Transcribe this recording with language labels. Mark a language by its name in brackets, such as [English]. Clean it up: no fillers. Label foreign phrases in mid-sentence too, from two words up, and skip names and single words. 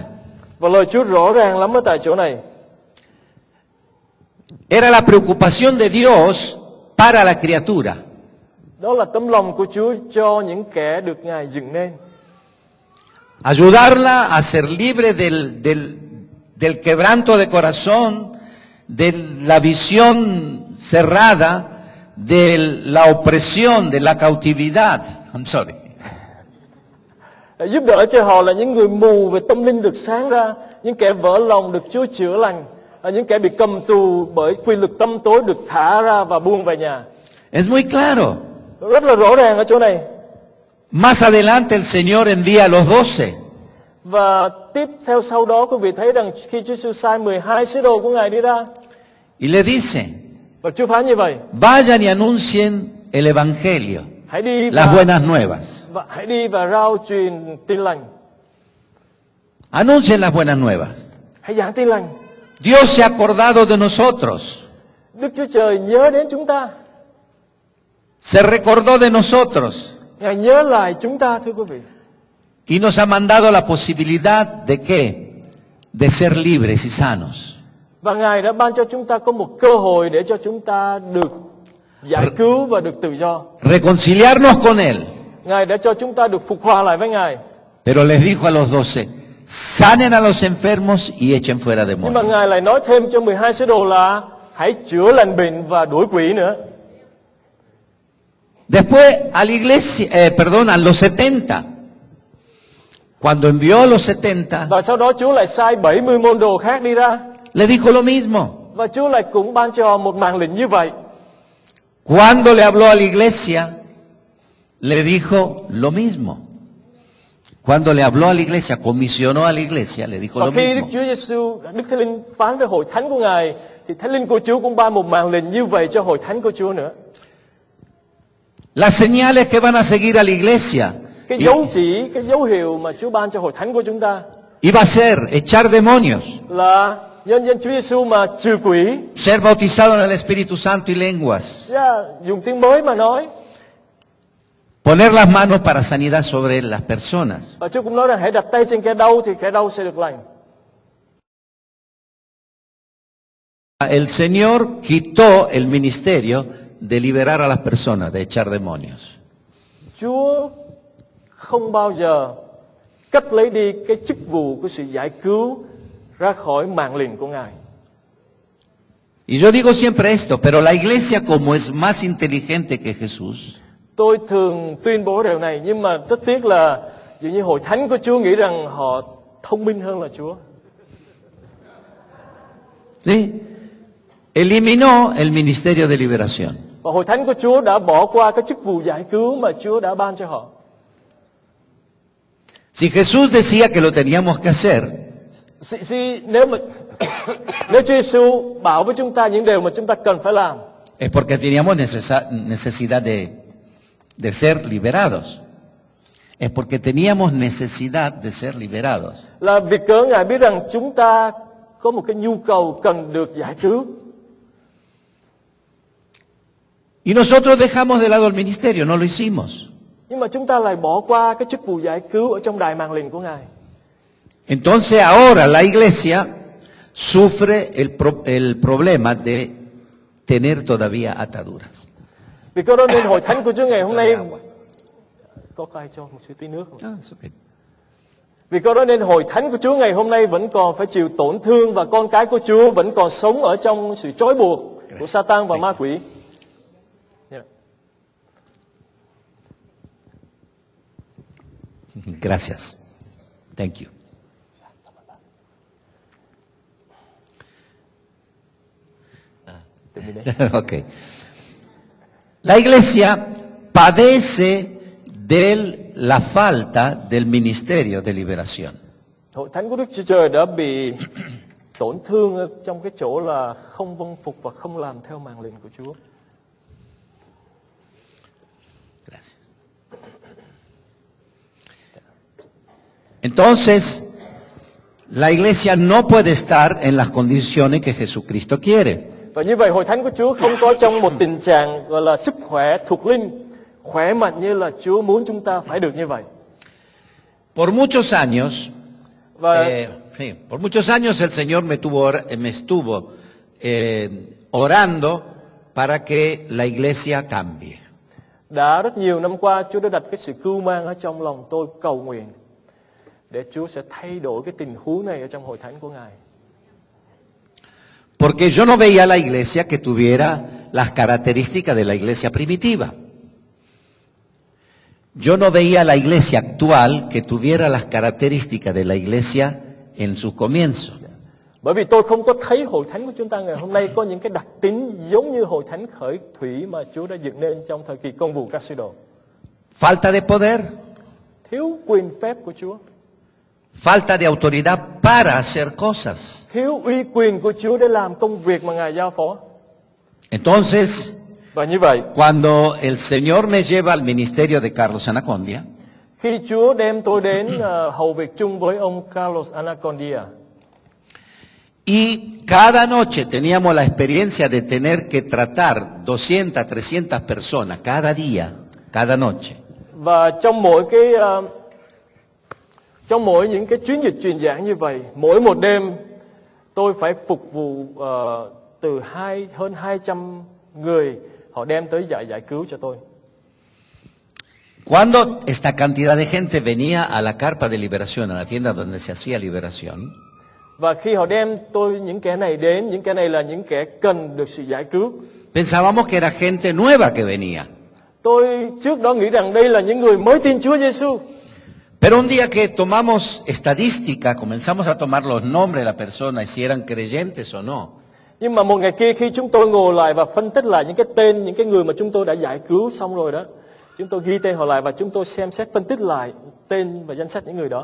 [Vietnamese] Và lời Chúa rõ ràng lắm ở tại chỗ này. [Spanish] Era la preocupación de Dios para la criatura. [Vietnamese] Đó là tấm lòng của Chúa cho những kẻ được Ngài dựng nên. [Spanish] Ayudarla a ser libre del quebranto de corazón, de la visión cerrada, de la opresión, de la cautividad. [English] I'm sorry. [Vietnamese] Giúp đỡ cho họ là những người mù về tâm linh được sáng ra, những kẻ vỡ lòng được Chúa chữa lành, những kẻ bị cầm tù bởi quy luật tâm tối được thả ra và buông về nhà. [Spanish] Es muy claro. [Vietnamese] Rất là rõ ràng ở chỗ này. [Spanish] Más adelante el Señor envía a los 12. [Vietnamese] Và tiếp theo sau đó quý vị thấy rằng khi Chúa Giêsu sai 12 sứ đồ của Ngài đi ra. [Spanish] Y le dice, [Vietnamese] Và Chúa phán như vậy, [Spanish] vayan y anuncien el Evangelio, [Vietnamese] hãy đi [Spanish] las [Vietnamese] và, [Spanish] buenas nuevas. [Vietnamese] hãy đi và rao truyền tin lành, [Spanish] Anuncien las buenas nuevas. [Vietnamese] hãy giảng tin lành. [Spanish] Dios se ha acordado de nosotros, [Vietnamese] Đức Chúa Trời nhớ đến chúng ta, [Spanish] se recordó de nosotros [Vietnamese] Ngài nhớ lại chúng ta, thưa quý vị. [Spanish] y nos ha mandado la posibilidad de qué? De ser libres y sanos. [Vietnamese] Và Ngài đã ban cho chúng ta có một cơ hội để cho chúng ta được giải cứu và được tự do. [Spanish] Reconciliarnos con Él. [Vietnamese] Ngài đã cho chúng ta được phục hòa lại với Ngài. [Spanish] Pero les dijo a los 12, sanen a los enfermos y echen fuera [Vietnamese] Nhưng mà [Spanish] demonios. [Vietnamese] Ngài lại nói thêm cho 12 sứ đồ là hãy chữa lành bệnh và đuổi quỷ nữa. [Spanish] Después a la iglesia, a los 70. Cuando envió a los 70, [Vietnamese] Và sau đó Chúa lại sai 70 môn đồ khác đi ra. [Spanish] le dijo lo mismo. [Vietnamese] Và Chúa lại cũng ban cho họ một màn lệnh như vậy. [Spanish] Cuando le habló a la iglesia, le dijo lo mismo. Cuando le habló a la iglesia, comisionó a la iglesia, le dijo [Vietnamese] Và [Spanish] lo [Vietnamese] khi Đức [Spanish] mismo. [Vietnamese] Chúa Giêsu, Đức Thánh Linh phán với hội thánh của Ngài, thì Thánh Linh của Chúa cũng ban một màn lệnh như vậy cho hội thánh của Chúa nữa. [Spanish] Las señales que van a seguir a la iglesia [Vietnamese] Cái dấu chỉ, cái dấu hiệu mà Chúa ban cho hội thánh của chúng ta [Spanish] iba a ser echar demonios, [Vietnamese] là nhân danh Chúa Giêsu mà trừ quỷ, [Spanish] ser bautizado en el Espíritu Santo y lenguas, [Vietnamese] dùng tiếng mới mà nói. [Spanish] poner las manos para sanidad sobre las personas. [Vietnamese] Và Chúa cũng nói rằng hãy đặt tay trên kẻ đau thì kẻ đau sẽ được lành. [Spanish] El Señor quitó el ministerio de liberar a las personas, de echar demonios. [Vietnamese] Chúa không bao giờ cắt lấy đi cái chức vụ của sự giải cứu ra khỏi mạng lệnh của Ngài. [Spanish] Y yo digo siempre esto, pero la iglesia como es más inteligente que Jesús, [Vietnamese] Tôi thường tuyên bố điều này, nhưng mà rất tiếc là dường như hội thánh của Chúa nghĩ rằng họ thông minh hơn là Chúa. [Spanish] ¿sí? Eliminó el ministerio de liberación. [Vietnamese] Và hội thánh của Chúa đã bỏ qua cái chức vụ giải cứu mà Chúa đã ban cho họ. [Spanish] Si Jesús decía que lo teníamos que hacer, [Vietnamese] Nếu Chúa Giêsu bảo với chúng ta những điều mà chúng ta cần phải làm, [Spanish] es porque teníamos necesidad de ser liberados. Es porque teníamos necesidad de ser liberados. [Vietnamese] là vì cớ Ngài biết rằng chúng ta có một cái nhu cầu cần được giải cứu. [Spanish] Y nosotros dejamos de lado el ministerio, no lo hicimos. [Vietnamese] Nhưng mà chúng ta lại bỏ qua cái chức vụ giải cứu ở trong đài màn lệnh của Ngài. [Spanish] Entonces ahora la iglesia sufre el problema de tener todavía ataduras. [Vietnamese] Vì cớ đó nên hội thánh của Chúa ngày hôm nay có ai cho một tí nước không? [English] It's okay. [Vietnamese] Vì cớ đó nên hội thánh của Chúa ngày hôm nay vẫn còn phải chịu tổn thương và con cái của Chúa vẫn còn sống ở trong sự trói buộc của Sa-tan và ma quỷ. [English] Yeah. [Spanish] Gracias. [English] Thank you. Okay. [Spanish] La iglesia padece de la falta del ministerio de liberación. [Vietnamese] Hội thánh của Đức Chúa Trời đã bị tổn thương ở trong cái chỗ là không vâng phục và không làm theo màn lệnh của Chúa. [Spanish] Gracias. Entonces, la iglesia no puede estar en las condiciones que Jesucristo quiere. [Vietnamese] Và như vậy hội thánh của Chúa không có trong một tình trạng gọi là sức khỏe thuộc linh, khỏe mạnh như là Chúa muốn chúng ta phải được như vậy. [Spanish] Por muchos años, [Vietnamese] Và [Spanish] sí, por muchos años el Señor me estuvo orando para que la iglesia cambie. [Vietnamese] đã rất nhiều năm qua Chúa đã đặt cái sự cưu mang ở trong lòng tôi cầu nguyện để Chúa sẽ thay đổi cái tình huống này ở trong hội thánh của Ngài. [Spanish] Porque yo no veía la iglesia que tuviera las características de la iglesia primitiva. Yo no veía la iglesia actual que tuviera las características de la iglesia en sus comienzos. [Vietnamese] Bởi vì tôi không có thấy hội thánh của chúng ta ngày hôm nay có những cái đặc tính giống như hội thánh khởi thủy mà Chúa đã dựng nên trong thời kỳ công vụ các sứ đồ. [Spanish] Falta de poder, [Vietnamese] Thiếu quyền phép của Chúa, [Spanish] falta de autoridad para hacer cosas. [Vietnamese] thiếu uy quyền của Chúa để làm công việc mà Ngài giao phó. [Spanish] Entonces, [Vietnamese] Và như vậy, [Spanish] cuando el Señor me lleva al ministerio de Carlos Anacondia, [Vietnamese] khi Chúa đem tôi đến hầu việc chung với ông Carlos Anacondia, [Spanish] y cada noche teníamos la experiencia de tener que tratar 200, 300 personas cada día, cada noche. [Vietnamese] và trong mỗi những cái chuyến dịch truyền giảng như vậy, mỗi một đêm tôi phải phục vụ hơn 200 người, họ đem tới giải cứu cho tôi. [Spanish] Cuando esta cantidad de gente venía a la carpa de liberación, a la tienda donde se hacía liberación, [Vietnamese] Và khi họ đem tôi những kẻ này đến, những kẻ này là những kẻ cần được sự giải cứu. [Spanish] pensábamos que era gente nueva que venía. [Vietnamese] Tôi trước đó nghĩ rằng đây là những người mới tin Chúa Giêsu. [Spanish] Pero un día que tomamos estadística, comenzamos a tomar los nombres de la persona y si eran creyentes o no. [Vietnamese] Nhưng mà một ngày kia khi chúng tôi ngồi lại và phân tích lại những cái tên, những cái người mà chúng tôi đã giải cứu xong rồi đó, chúng tôi ghi tên họ lại và chúng tôi xem xét phân tích lại tên và danh sách những người đó.